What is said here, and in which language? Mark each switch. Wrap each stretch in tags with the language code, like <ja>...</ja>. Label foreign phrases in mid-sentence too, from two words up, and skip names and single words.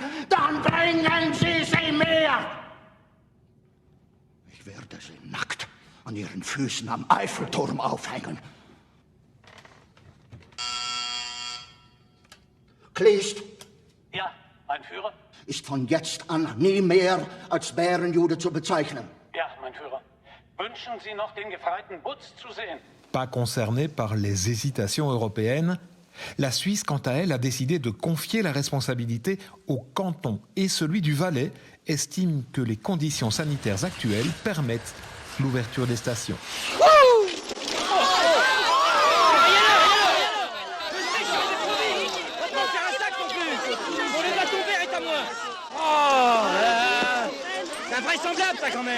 <de>Dann bringen Sie sie mir. Ich werde sie nackt an Ihren Füßen am Eiffelturm aufhängen. Kleist. Ja, mein Führer. Ist von jetzt an nie mehr als Bärenjude zu bezeichnen. Ja, mein Führer. Wünschen Sie noch den gefreiten Butz zu sehen?</de> <fr>Pas concernée par les hésitations européennes, la Suisse, quant à elle, a décidé de confier la responsabilité au canton et celui du Valais estime que les conditions sanitaires actuelles permettent l'ouverture des stations. Invraisemblable ça quand même.</fr>